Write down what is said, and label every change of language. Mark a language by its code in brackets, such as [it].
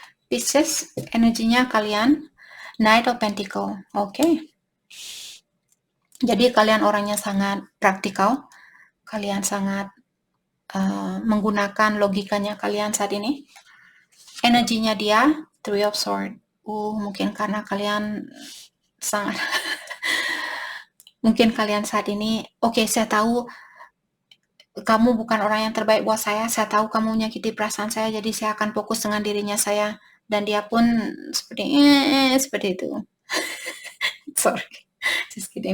[id] Pisces, energinya kalian Knight of Pentacle. Oke. Jadi kalian orangnya sangat praktikal. Kalian sangat menggunakan logikanya kalian saat ini. Energinya dia Three of Swords. Mungkin karena kalian sangat mungkin kalian saat ini, oke, saya tahu kamu bukan orang yang terbaik buat saya tahu kamu menyakiti perasaan saya, jadi saya akan fokus dengan dirinya saya. Dan dia pun seperti itu. [en] Sorry, just kidding.